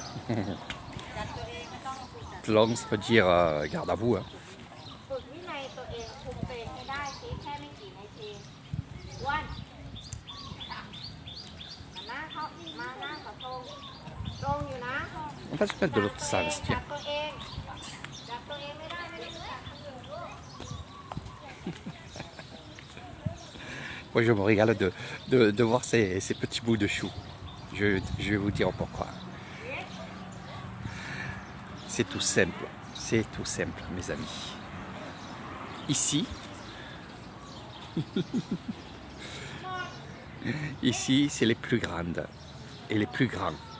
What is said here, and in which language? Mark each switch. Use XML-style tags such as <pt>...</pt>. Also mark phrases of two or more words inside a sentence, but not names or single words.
<fr>Plong, ça veut dire garde à vous. Hein.</fr> <th>ฝึกวินัยตัวเองคุมตัวเองให้ได้สิแค่ไม่กี่นาทีอ้วนมาหน้าเขามาหน้าเขาตรงอยู่นะ</th> <fr>On va se mettre de l'autre sens,</fr> <th>จั</th> <fr>tiens.</fr> <th>บตัวเองจับตัวเองไม่ได้ไม่ได้รู้จักทำอยู่ลูก</th> <fr>Moi, je me régale de voir ces petits bouts de chou. Je vais vous dire pourquoi. C'est tout simple. C'est tout simple, mes amis. Ici, ici, c'est les plus grandes et les plus grands.</fr>